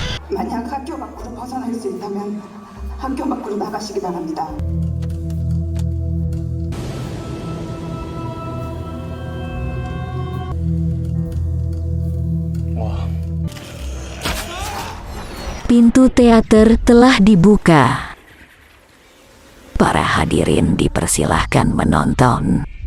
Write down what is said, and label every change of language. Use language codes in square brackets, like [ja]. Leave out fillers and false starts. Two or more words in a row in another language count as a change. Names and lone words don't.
[ko] 만약 학교 밖으로 벗어날 수 있다면 학교 밖으로 나가시기 바랍니다. [id] Pintu teater telah dibuka. Para hadirin dipersilahkan menonton.